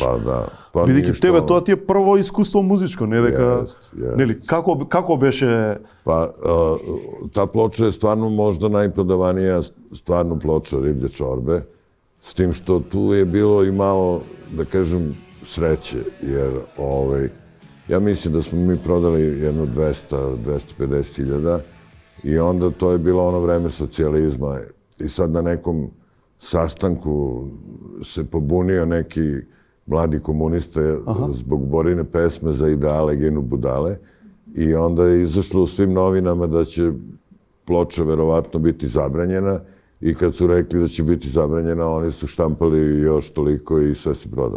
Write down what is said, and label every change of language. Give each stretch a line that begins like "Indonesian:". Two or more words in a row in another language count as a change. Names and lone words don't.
Macedonian: Бидејќи тебе тоа ти е прво искуство музичко, не дека нели како беше таа плоча е
Serbian: стварно можда најпродаванија стварно плоча Риблја чорбе. С тим што ту е било и мало, да кажем, sreće, jer ja mislim da smo mi prodali jedno 200-250 hiljada i onda to je bilo ono vreme socijalizma i sad na nekom sastanku se pobunio neki mladi komunista zbog Borine pesme za ideale ginu budale i onda je izašlo u svim novinama da će ploča verovatno biti zabranjena i kad su rekli da će biti zabranjena, oni su štampali još toliko i sve se prodalo.